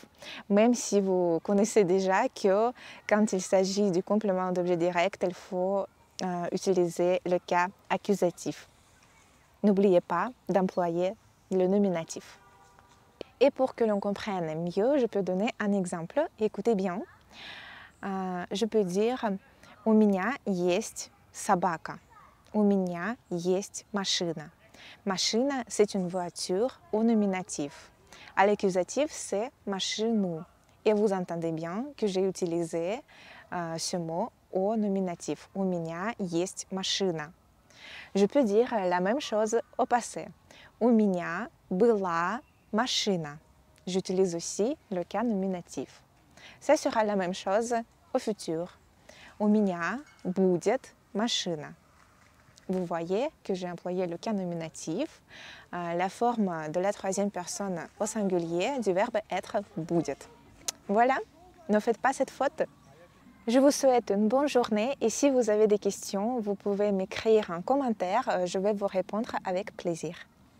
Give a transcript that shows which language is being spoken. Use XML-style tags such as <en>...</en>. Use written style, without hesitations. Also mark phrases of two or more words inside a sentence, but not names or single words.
<fr>Même si vous connaissez déjà que quand il s'agit du complément d'objet direct, il faut utiliser le cas accusatif. N'oubliez pas d'employer le nominatif. Et pour que l'on comprenne mieux, je peux donner un exemple. Écoutez bien. Je peux dire</fr> <ru>«У меня есть собака». «У меня есть машина». Машина,</ru> <fr>c'est une voiture au nominatif. À l'accusatif, c'est машину. Et vous entendez bien que j'ai utilisé ce mot au nominatif.</fr> <ru>«У меня есть машина».</ru> <fr>Je peux dire la même chose au passé. «У меня была машина». J'utilise aussi le cas nominatif. Ça sera la même chose au futur.</fr> <ru>У меня будет машина.</ru> <fr>vous voyez que j'ai employé le cas nominatif, la forme de la troisième personne au singulier du verbe être будет. Voilà, ne faites pas cette faute. Je vous souhaite une bonne journée et si vous avez des questions, vous pouvez m'écrire un commentaire, je vais vous répondre avec plaisir.</fr>